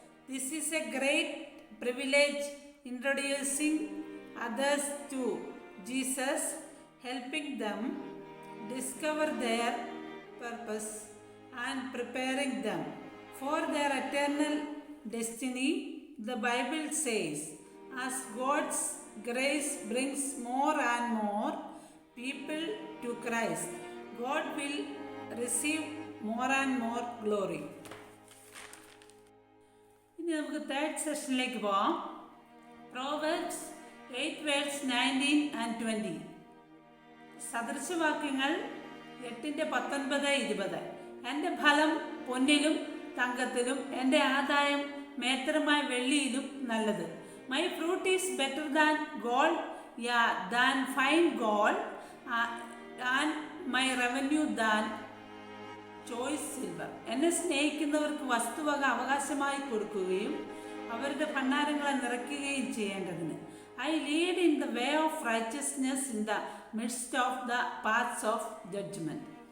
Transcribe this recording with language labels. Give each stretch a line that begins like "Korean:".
English: This is a great privilege, introducing others to Jesus, helping them discover their purpose and preparing them for their eternal destiny. The Bible says, as God's grace brings more and more people to Christ, God will receive more and more glory.
Malayalam: ഇനി നമുക്ക് third സെഷനിലേക്ക് പോവാം.
English: Proverbs 8 verses 19 and 20.
Malayalam: സദൃശവാക്യങ്ങൾ 8-19-20. എൻ്റെ ഫലം പൊന്നിലും തങ്കത്തിലും, എൻ്റെ ആദായം മേത്രമായ വെള്ളിയിലും നല്ലത്.
English: My fruit is better than gold, than fine gold, and my revenue than choice silver.
Malayalam: എന്നെ സ്നേഹിക്കുന്നവർക്ക് വസ്തുവക അവകാശമായി കൊടുക്കുകയും അവരുടെ ഭണ്ഡാരങ്ങളെ നിറയ്ക്കുകയും ചെയ്യേണ്ടതിന്.
English: I lead in the way of righteousness in the midst of the paths of judgement.